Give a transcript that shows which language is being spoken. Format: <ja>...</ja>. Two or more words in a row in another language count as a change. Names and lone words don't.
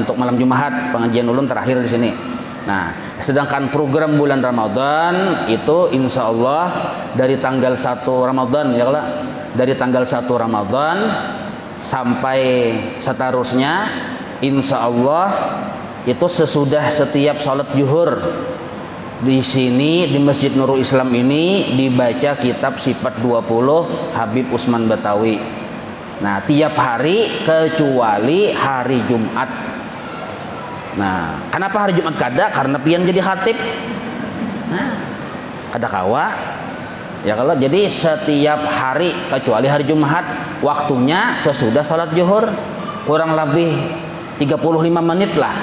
<id>Untuk malam Jumat pengajian ulun terakhir di sini. Nah, sedangkan program bulan Ramadan itu</id> <ar>إن شاء الله</ar> <id>dari tanggal 1 Ramadan ya kalau dari tanggal 1 Ramadan sampai seterusnya</id> <ar>إن شاء الله</ar> <id>itu sesudah setiap sholat zuhur di sini di Masjid Nurul Islam ini dibaca kitab Sifat 20 Habib Usman Batawi. Nah, tiap hari kecuali hari Jumat. Nah, kenapa hari Jumat kada? Karena pian jadi khatib.</id> <bjn>Nah, kada kawa.</bjn> <id>Ya kalau jadi setiap hari kecuali hari Jumat waktunya sesudah salat zuhur kurang lebih 35 menit lah.</id>